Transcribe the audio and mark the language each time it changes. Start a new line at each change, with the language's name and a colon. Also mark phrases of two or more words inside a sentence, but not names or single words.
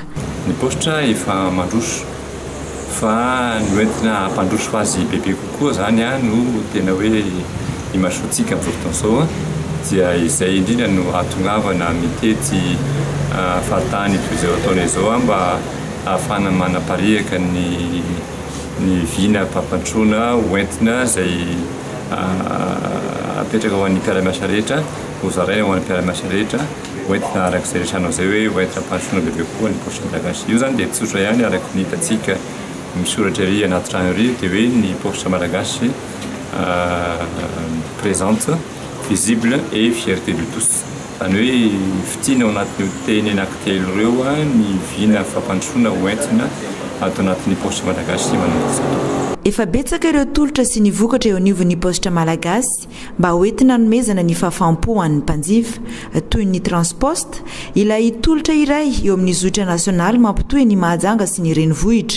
Malagasy: Ny postra efa mandroso fa noentina hampandroso azy bebe kokoa zany no tena hoe imasoantsika amin'izao fotoana izao dia izay indrindra no ahatongavana mitety faritany toy izao ataona izao mba ahafahana manapariaka ny vina mpampandrosoana hoentina izay apetraka ho an'ny mpiara-miasa rehetra hozaraina ho an'ny mpiara-miasa rehetra hoentina arak'izay resanao izay hoe hoentina hampandrosoana bebe koa ny postra malagasy. Io zany dia tsotra ihany araka ny hitantsika misoratra ery anaty trano ery dia hoe ny postra malagasy
French: présente, visible et fierté de tous.
Malagasy: Zany hoe fitiana ao anatin'ny teny anankitelo ireo ny vina fampandrosoana hoentina atao anatin'ny postra malagasy manomboka. Efa betsaka ireo tolotra sy ny vokatra eo anivon'ny postra malagasy mba hoentina hanomezana ny fahafaham-po ho an'ny mpanjifa toy ny transpost ilay tolotra iray eo amin'ny zotra nasionaly mampitohy ny Mahajanga sy ny renivohitra.